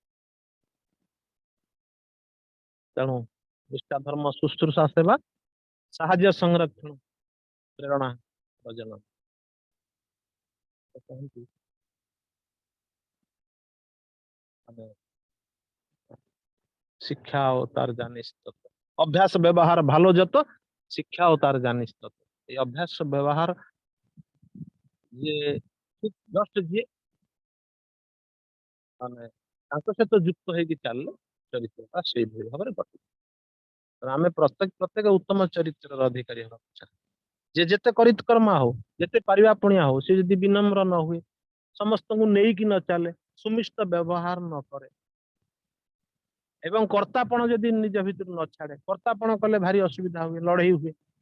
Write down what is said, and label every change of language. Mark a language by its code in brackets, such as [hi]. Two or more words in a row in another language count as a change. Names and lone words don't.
[or] ତେଣୁ ନିଷ୍ଠା ଧର୍ମ ଶୁଶ୍ରୂଷା ସେବା ସାହାଯ୍ୟ ସଂରକ୍ଷଣ ପ୍ରେରଣା ଭଜନ କହନ୍ତି। [bn] ଆମେ শিক্ষা ও তার জানিস তত, অভ্যাস ব্যবহার ভালো যত, শিক্ষা ও তার জানিস তত। [or] ଏଇ ଅଭ୍ୟାସ ବ୍ୟବହାର ଯିଏ ଜଷ୍ଟ ଯିଏ ମାନେ ତାଙ୍କ ସହିତ ଯୁକ୍ତ ହେଇକି ଚାଲିଲେ ଚରିତ୍ରଟା ସେଇଭଳି ଭାବରେ ଗଠନ। ଆମେ ପ୍ରତ୍ୟେକ ଉତ୍ତମ ଚରିତ୍ରର ଅଧିକାରୀ ହେବାକୁ ଚାହେଁ। ଯେ ଯେତେ କରିତ୍କର୍ମା ହଉ, ଯେତେ ପାରିବା ପୁଣିଆ ହଉ, ସେ ଯଦି ବିନମ୍ର ନ ହୁଏ, ସମସ୍ତଙ୍କୁ ନେଇକି ନ ଚାଲେ, ସୁମିଷ୍ଟ ବ୍ୟବହାର ନ କରେ ଏବଂ କର୍ତ୍ତାପଣ ଯଦି ନିଜ ଭିତରୁ ନ ଛାଡେ, କର୍ତ୍ତାପଣ କଲେ ଭାରି ଅସୁବିଧା ହୁଏ, ଲଢେଇ ହୁଏ।